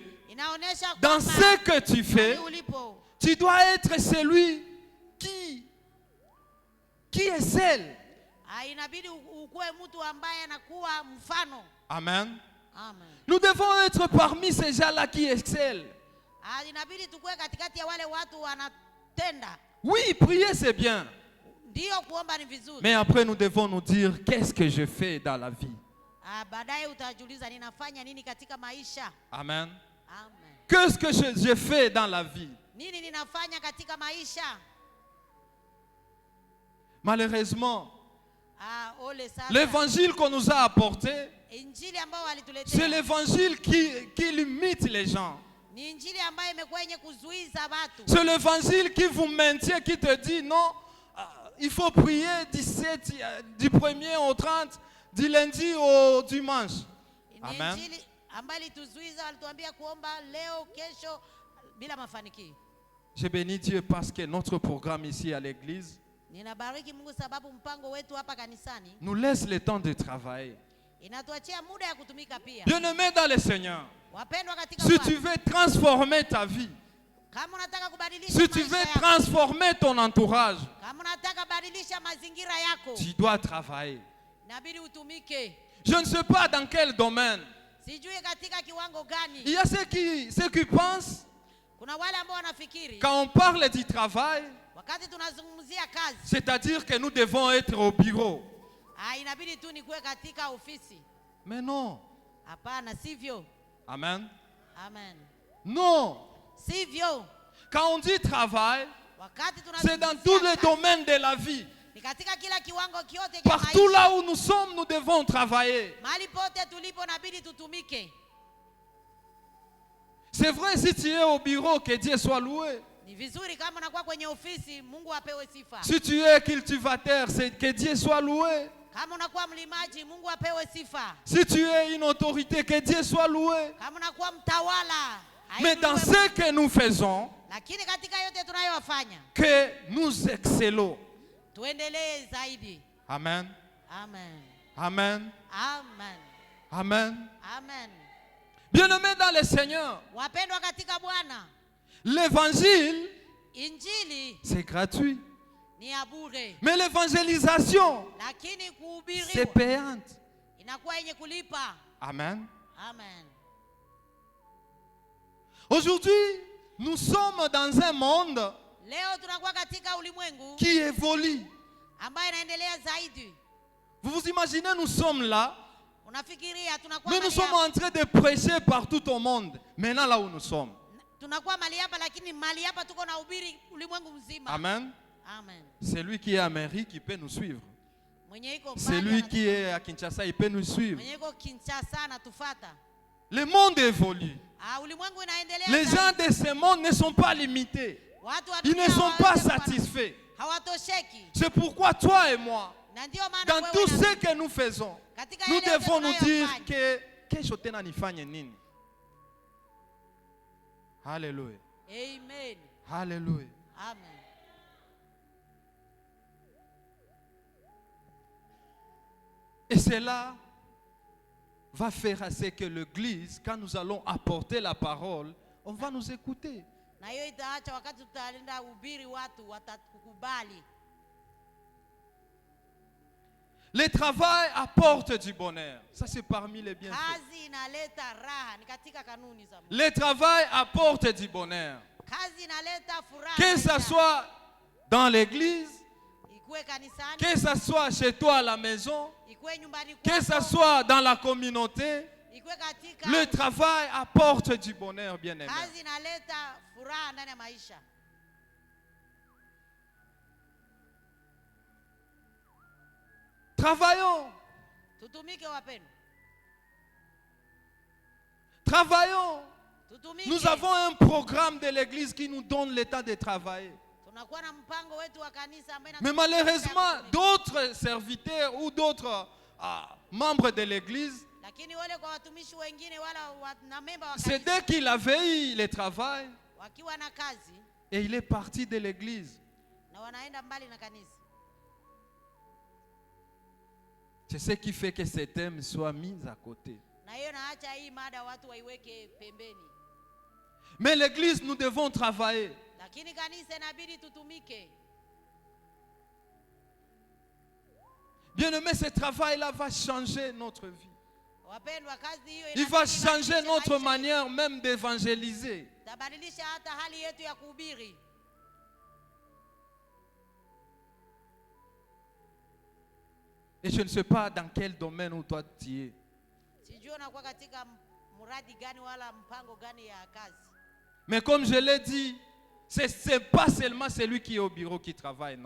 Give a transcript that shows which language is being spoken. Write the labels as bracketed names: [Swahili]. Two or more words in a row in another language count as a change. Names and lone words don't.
[Swahili] inaonesha [French] dans [Swahili] kwamba [French] ce que tu fais, [Swahili] mahali ulipo [French] tu dois être celui qui excelle. [Swahili] inabidi ukuwe mtu ambaye anakuwa mfano. Amen. Amen. [French] Nous devons être parmi ces gens-là qui excellent. [Swahili] Inabidi tukue katikati ya wale watu wanatenda. [French] Oui, prier c'est bien. [Swahili] Ndio kuomba ni vizuri. [French] Mais après nous devons nous dire qu'est-ce que je fais dans la vie. [Swahili] Baadaye utajiuliza ninafanya nini katika maisha. Amen. Amen. [French] Qu'est-ce que je fais dans la vie? [Swahili] Nini ninafanya katika maisha? [French] Malheureusement, [Swahili] Ole sasa. [French] l'évangile qu'on nous a apporté, [Swahili] Injili ambayo walituletea. [French] c'est l'évangile qui limite les gens. [Swahili] Ni injili ambayo imekuwa yenye kuzuiza watu. [French] C'est l'évangile qui vous maintient, qui te dit non, il faut prier du 1er au 30, du lundi au dimanche. [Swahili] Ni Amen. injili ambayo ilituzuiza, walituambia kuomba leo, kesho bila mafanikio. [French] Je bénis Dieu parce que notre programme ici à l'église [Swahili] Ninabariki Mungu sababu mpango wetu hapa kanisani [French] nous laisse le temps de travailler. [Swahili] inatuachia muda ya kutumika pia. [French] Bien-aimé dans le Seigneur, [Swahili] Wapendwa katika [French] si [Swahili] Bwana, [French] tu veux transformer ta vie, [Swahili] kama unataka kubadilisha [French] si tu [Swahili] maisha [French] veux [Swahili] yako, [French] transformer ton entourage, [Swahili] kama unataka badilisha mazingira yako, [French] tu dois travailler. [Swahili] inabidi utumike. [French] Je ne sais pas dans quel domaine. [Swahili] Sijui katika kiwango gani. [French] Il y a ceux qui pensent, [Swahili] Kuna wale ambao wanafikiri [French] quand on parle du travail, [Swahili] wakati tunazungumzia kazi, [French] c'est-à-dire que nous devons être au bureau. [Swahili] inabidi tu nikuwe katika ofisi. [French] Mais non. [Swahili] Hapana, sivyo. Amen. Amen. [French] Non. [Swahili] Sivyo. [French] Quand on dit travail, [Swahili] Wakati [French] c'est dans [Swahili] tunazungumzia [French] tous les [Swahili] kazi, [French] domaines de la vie. [Swahili] ni katika kila kiwango kiote cha [French] Partout [Swahili] maisha. [French] là où nous sommes, nous devons travailler. [Swahili] Mahali pote tulipo inabidi tutumike. [French] C'est vrai, si tu es au bureau, que Dieu soit loué. [Swahili] Ni vizuri kama unakuwa kwenye ofisi, Mungu apewe sifa. [French] Si tu es cultivateur, c'est que Dieu soit loué. [Swahili] Kama unakuwa mlimaji, Mungu apewe sifa. [French] Si tu es une autorité, que Dieu soit loué. [Swahili] Kama unakuwa mtawala, [French] Mais dans [Swahili] ainuliwe [French] ce que nous faisons, [Swahili] lakini katika yote tunayofanya [French] que nous excellons. [Swahili] tuendelee zaidi. Amen. Amen. Amen. Amen. Amen. Amen. [French] Bien-aimés dans le Seigneur, [Swahili] Wapendwa katika Bwana, [French] l'évangile, [Swahili] injili [French] c'est gratuit. [Swahili] ni ya bure, [French] Mais l'évangélisation, [Swahili] lakini [French] c'est [Swahili] kuhubiriwa [French] payante. [Swahili] inakuwa yenye kulipa. Amen. Amen. [French] Aujourd'hui, nous sommes dans un monde [Swahili] Leo tunakuwa katika ulimwengu [French] qui évolue. [Swahili] ambayo inaendelea zaidi. [French] Vous vous imaginez, nous sommes là, [Swahili] Unafikiria tunakuwa [French] Mais nous [Swahili] mahali [French] sommes [Swahili] hapa. [French] en train de prêcher partout au monde. Maintenant là où nous sommes. [Swahili] Tunakuwa mahali hapa lakini mahali hapa tuko na ubiri ulimwengu mzima. Amen. Amen. [French] Celui qui est à Amérique, il peut nous suivre. [Swahili] Mwenye iko mbali [French] Celui qui est à Kinshasa, il peut nous suivre. [Swahili] mwenye iko Kinshasa anatufuata. [French] Le monde évolue. [Swahili] Ulimwengu inaendelea. [French] Les gens de ce monde ne sont pas limités. [Swahili] Watu wa [French] Ils [Swahili] dunia [French] ne sont pas [Swahili] hawawezi kuwa- [French] satisfaits. [Swahili] hawatosheki. [French] C'est pourquoi toi et moi, [Swahili] Na ndio maana [French] dans [Swahili] wewe [French] tout [Swahili] na [French] ce que nous faisons, [Swahili] katika [French] nous [Swahili] yale yote [French] devons nous dire [Swahili] tunayofanya, que kesho tena nifanye nini. Alléluia. Amen. Alléluia. Amen. [French] Et cela va faire à ce que l'église, quand nous allons apporter la parole, on va nous écouter. [Swahili] Na hiyo itaacha wakati tutaenda ubiri watu watakukubali. [French] Le travail apporte du bonheur. Ça, c'est parmi les bienfaits. [Swahili] Kazi inaleta raha, ni katika kanuni za Mungu. [French] Le travail apporte du bonheur. [Swahili] Kazi inaleta furaha. [French] Que ce soit dans l'église, [Swahili] Ikue kanisani, [French] que ce soit chez toi à la maison, [Swahili] ikue nyumbani [French] que ce [Swahili] kwako, [French] soit dans la communauté, [Swahili] ikue katika [French] le travail apporte du bonheur, bien aimé. [Swahili] kazi inaleta furaha ndani ya maisha. [French] Travaillons, [Swahili] Tutumike wapendwa. [French] travaillons. [Swahili] Tutumike. [French] Nous avons un programme de l'église qui nous donne le temps de travailler. [Swahili] Tunakuwa na mpango wetu wa kanisa ambaye [French] Mais malheureusement, d'autres serviteurs ou d'autres membres de l'église, [Swahili] lakini wale kwa watumishi wengine wala na memba wa [French] c'est [Swahili] kanisa [French] dès qu'il avait eu le travail [Swahili] wakiwa na kazi [French] et il est parti de l'église. [Swahili] na wanaenda mbali na kanisa. [French] C'est ce qui fait que ces thèmes soient mis à côté. [Swahili] Na hiyo naacha hii mada watu waiweke pembeni. [French] Mais l'église, nous devons travailler. [Swahili] Lakini kanisa inabidi tutumike. [French] Bien aimé, ce travail-là va changer notre vie. [Swahili] Wapendwa, kazi hiyo [French] Il va [Swahili] inabidi [French] changer [Swahili] ibadilishe [French] notre [Swahili] maisha [French] manière même d'évangéliser. [Swahili] yetu. Tabadilisha hata hali yetu ya kuhubiri. [French] Et je ne sais pas dans quel domaine où toi tu es. [Swahili] Sijui unakuwa katika mradi gani wala mpango gani ya kazi. [French] Mais comme je l'ai dit, c'est pas seulement celui qui est au bureau qui travaille, non.